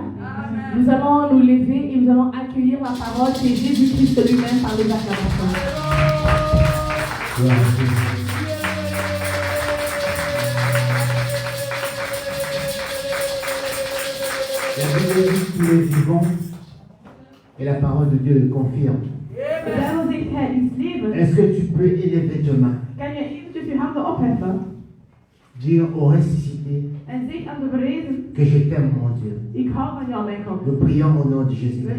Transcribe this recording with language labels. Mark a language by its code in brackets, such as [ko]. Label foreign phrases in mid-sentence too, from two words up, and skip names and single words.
[fr] Nous allons nous lever et nous allons accueillir la parole de Jésus-Christ lui-même par les acclamations. La Bible dit qu'il est vivant et la parole de Dieu le confirme. [nl] De Bijbel zegt hij is levend. [fr] Est-ce que tu peux élever tes mains, [nl] Kan je eventjes je handen opheffen [fr] dire au ressuscité [nl] en zeg aan de verrezen, [fr] que je t'aime, mon Dieu. [nl] ik hou van jou, mijn God. [fr] Nous prions au nom de [nl] We [fr] Jésus-Christ.